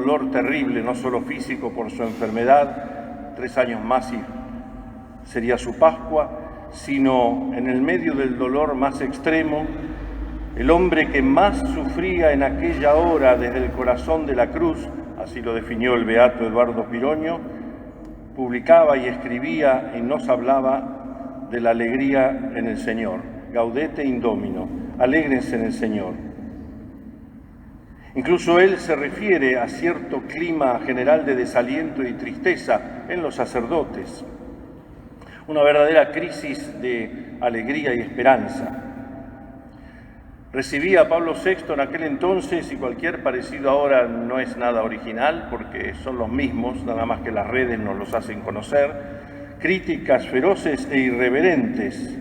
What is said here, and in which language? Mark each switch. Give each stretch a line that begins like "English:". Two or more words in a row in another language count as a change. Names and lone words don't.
Spanish: dolor terrible, no solo físico por su enfermedad, 3 años más y sería su Pascua, sino en el medio del dolor más extremo, el hombre que más sufría en aquella hora desde el corazón de la cruz, así lo definió el beato Eduardo Piroño, publicaba y escribía y nos hablaba de la alegría en el Señor.
Latin: Gaudete in Domino,
Spanish: alégrense en el Señor. Incluso él se refiere a cierto clima general de desaliento y tristeza en los sacerdotes, una verdadera crisis de alegría y esperanza. Recibía a Pablo VI en aquel entonces, y cualquier parecido ahora no es nada original, porque son los mismos, nada más que las redes nos los hacen conocer, críticas feroces e irreverentes.